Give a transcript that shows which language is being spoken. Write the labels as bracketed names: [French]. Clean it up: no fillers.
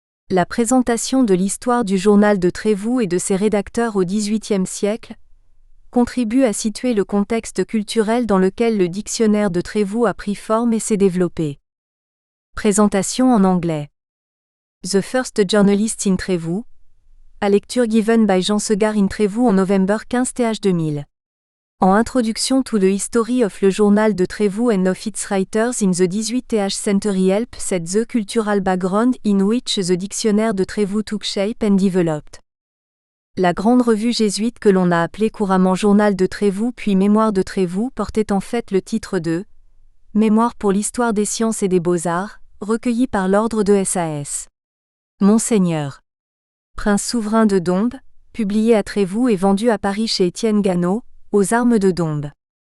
[French] La présentation de l'histoire du journal de Trévoux et de ses rédacteurs au XVIIIe siècle contribue à situer le contexte culturel dans lequel le dictionnaire de Trévoux a pris forme et s'est développé. Présentation en anglais. [English] The First Journalist in Trévoux. A lecture given by Jean Segard in Trévoux on November 15 th 2000. En introduction to the history of le journal de Trévoux and of its writers in the 18th century help set the cultural background in which the dictionnaire de Trévoux took shape and developed. [French] La grande revue jésuite que l'on a appelée couramment Journal de Trévoux puis Mémoires de Trévoux portait en fait le titre de « Mémoire pour l'histoire des sciences et des beaux-arts », recueilli par l'ordre de SAS. Monseigneur. Prince souverain de Dombes, publié à Trévoux et vendu à Paris chez Étienne Gannot, aux armes de Dombes.